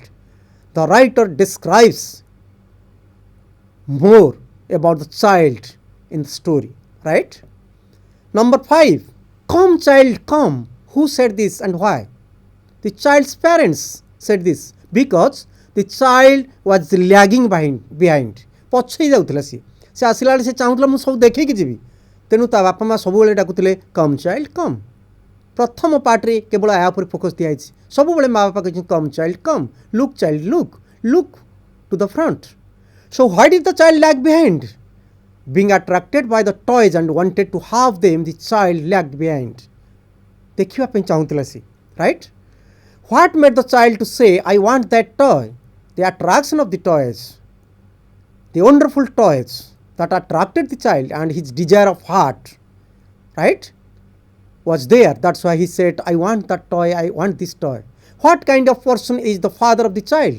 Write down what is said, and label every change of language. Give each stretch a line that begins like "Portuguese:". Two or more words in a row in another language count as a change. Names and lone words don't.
English: The writer describes more about the child in the story, right? Number 5. Come child come. Who said this and why? The child's parents said this because the child was lagging behind.
Odia: ପଛେଇ ଯାଉଥିଲା ସେ ଆସିଲା ବେଳେ ସେ ଚାହୁଁଥିଲା ମୁଁ ସବୁ ଦେଖେଇକି ଯିବି, ତେଣୁ ତା ବାପା ମା ସବୁବେଳେ ଡାକୁଥିଲେ
English: come child come.
Odia: ପ୍ରଥମ ପାର୍ଟରେ କେବଳ ଏହା ଉପରେ ଫୋକସ୍ ଦିଆଯାଇଛି। ସବୁବେଳେ ମା ବାପା କହିଛନ୍ତି
English: come child come, look child look to the front. So why did the child lag behind? Being attracted by the toys and wanted to have them, the child lagged behind.
Odia: ଦେଖିବା ପାଇଁ ଚାହୁଁଥିଲା ସେ, right?
English: What made the child to say, I want that toy? The attraction of the toys, the wonderful toys that attracted the child and his desire of heart, right, was there. That's why he said, I want that toy, I want this toy. What kind of person is the father of the child?